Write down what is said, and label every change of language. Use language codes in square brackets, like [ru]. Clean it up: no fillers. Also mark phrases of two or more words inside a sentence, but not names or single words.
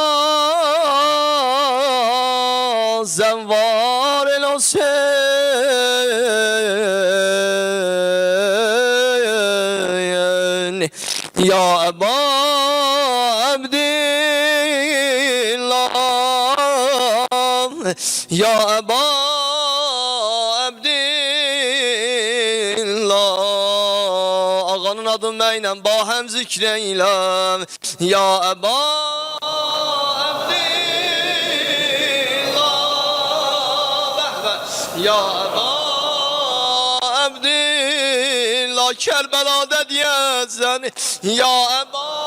[ar] زوار الحسين يا أبا عبد الله يا أبا عبد [az] الله ağanın adı mənlə bahəm zikr eyləm [ar] يا أبا يا أبا عبد الله [az] Kərbəladə deyəsən [ar] يا أبا